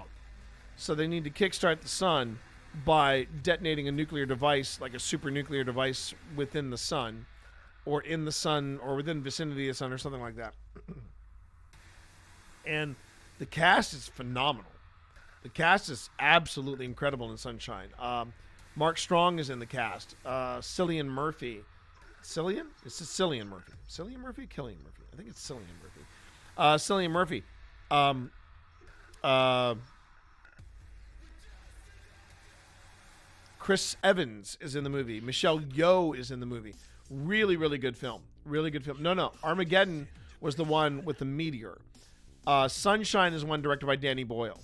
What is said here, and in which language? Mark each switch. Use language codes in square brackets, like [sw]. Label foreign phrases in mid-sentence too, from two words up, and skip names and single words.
[en] So they need to kickstart the sun by detonating a nuclear device, like a super nuclear device within the sun, or in the sun, or within the vicinity of the sun, or something like that. And the cast is phenomenal. The cast is absolutely incredible in Sunshine. Mark Strong is in the cast. Cillian Murphy. Cillian? It's Cillian Murphy. Cillian Murphy? Killian Murphy. I think it's Cillian Murphy. Cillian Murphy. Chris Evans is in the movie. Michelle Yeoh is in the movie. Really, really good film. Really good film. No. Armageddon was the one with the meteor. Sunshine is one directed by Danny Boyle.